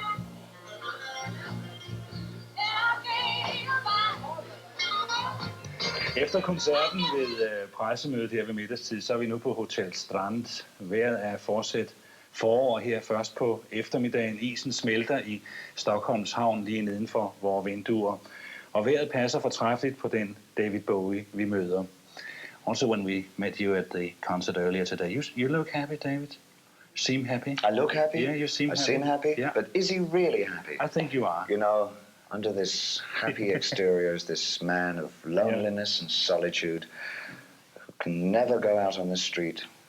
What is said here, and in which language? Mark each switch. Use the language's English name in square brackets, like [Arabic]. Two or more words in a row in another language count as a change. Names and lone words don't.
[Danish] Efter koncerten ved pressemødet her ved middagstid, så er vi nu på Hotel Strand. Vejret er fortsat forår her først på eftermiddagen. Isen smelter i Stockholms havn lige nedenfor vores vinduer. Og vejret passer fortræffeligt på den David Bowie, vi møder. [English] Also, when we met you at the concert earlier today, you look happy, David. Seem happy. I look happy. Yeah, you seem happy. I seem happy. Yeah. But is he really happy? I think you are. You know, under this happy exterior is this man of loneliness and solitude who can never go out on the street.